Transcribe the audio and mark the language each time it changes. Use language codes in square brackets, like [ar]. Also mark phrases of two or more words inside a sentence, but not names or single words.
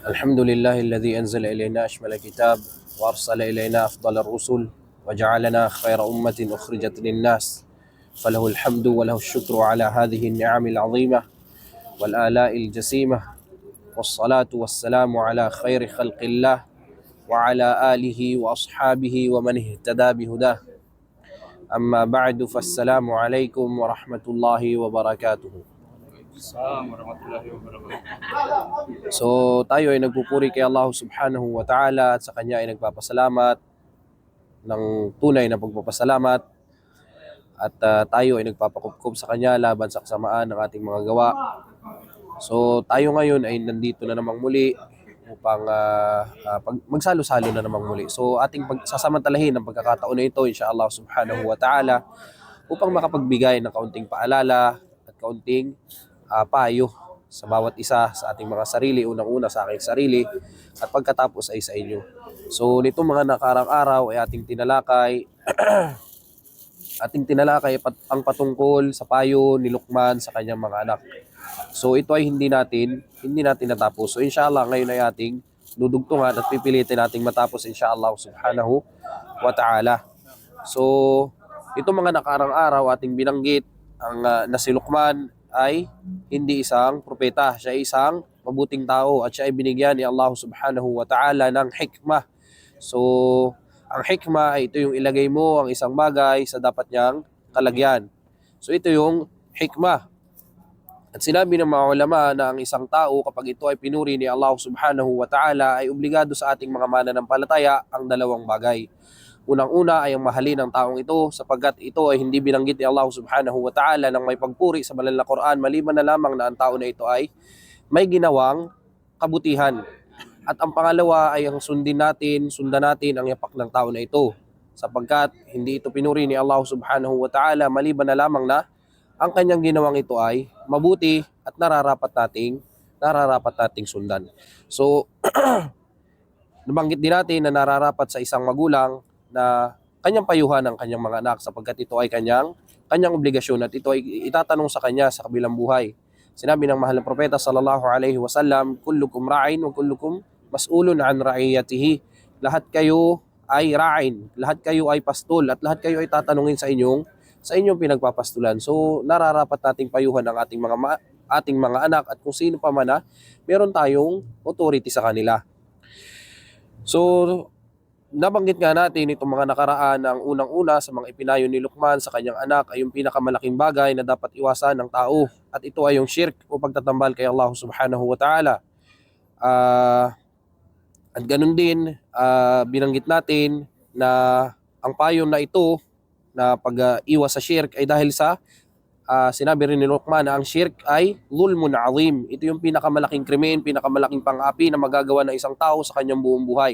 [ar] الحمد لله الذي أنزل إلينا أشمل الكتاب وأرسل إلينا أفضل الرسل وجعلنا خير أمة أخرجت للناس، فله الحمد وله الشكر على هذه النعم العظيمة والآلاء الجسيمة، والصلاة والسلام على خير خلق الله وعلى آله وأصحابه ومن اهتدى بهداه. أما بعد، فالسلام عليكم ورحمة الله وبركاته. السلام عليكم ورحمة الله وبركاته. [tl] So tayo ay nagpupuri kay Allah [ar] سبحانه وتعالى [tl] at sa Kanya ay nagpapasalamat ng tunay na pagpapasalamat at tayo ay nagpapakupkop sa Kanya laban sa kasamaan ng ating mga gawa. So tayo ngayon ay nandito na namang muli upang magsalo-salo na namang muli. So ating pagsasamantalahin ang pagkakataon na ito [ar] إن شاء الله سبحانه وتعالى [tl] upang makapagbigay ng kaunting paalala at kaunting payo sa bawat isa sa ating mga sarili, unang-una sa aking sarili at pagkatapos ay sa inyo. So nitong mga nakarang araw ay ating tinalakay ang patungkol sa payo ni Luqman sa kanyang mga anak. So ito ay hindi natin natapos. So inshallah ngayon ay ating dudugtungan at pipilitin nating matapos [ar] إن شاء الله سبحانه وتعالى. [tl] So itong mga nakarang araw ating binanggit na si Luqman ay hindi isang propeta, siya ay isang mabuting tao at siya ay binigyan ni Allah [ar] سبحانه وتعالى [tl] ng hikmah. So, ang hikmah ay ito yung ilagay mo ang isang bagay sa dapat niyang kalagyan. So, ito yung hikmah. At sinabi ng mga ulama na ang isang tao kapag ito ay pinuri ni Allah [ar] سبحانه وتعالى [tl] ay obligado sa ating mga mananampalataya ang dalawang bagay. Unang-una ay ang mahalin ng taong ito sapagkat ito ay hindi binanggit ni Allah [ar] سبحانه وتعالى [tl] ng may pagpuri sa banal na Quran maliban na lamang na ang tao na ito ay may ginawang kabutihan. At ang pangalawa ay ang sundan natin ang yapak ng tao na ito sapagkat hindi ito pinuri ni Allah [ar] سبحانه وتعالى [tl] maliban na lamang na ang kanyang ginawang ito ay mabuti at nararapat nating sundan. So nabanggit din natin na nararapat sa isang magulang na kanyang payuhan ng kanyang mga anak sapagkat ito ay kanyang obligasyon at ito ay itatanong sa kanya sa kabilang buhay. Sinabi ng mahal na propeta [ar] صلى الله عليه وسلم، كلكم راع وكلكم مسؤول عن رعيته. [tl] Lahat kayo ay ra'in, lahat kayo ay pastol at lahat kayo ay tatanungin sa inyong pinagpapastulan. So nararapat nating payuhan ng ating mga anak at kung sino pa man na meron tayong authority sa kanila. So nabanggit nga natin itong mga nakaraan ang unang-una sa mga ipinayo ni Luqman sa kanyang anak ay yung pinakamalaking bagay na dapat iwasan ng tao at ito ay yung shirk o pagtatambal kay Allah [ar] سبحانه وتعالى. [tl] At ganun din binanggit natin na ang payo na ito na pag-iwas sa shirk ay dahil sa sinabi rin ni Luqman na ang shirk ay [ar] ظلم عظيم. [tl] Ito yung pinakamalaking krimen, pinakamalaking pang-api na magagawa ng isang tao sa kanyang buong buhay.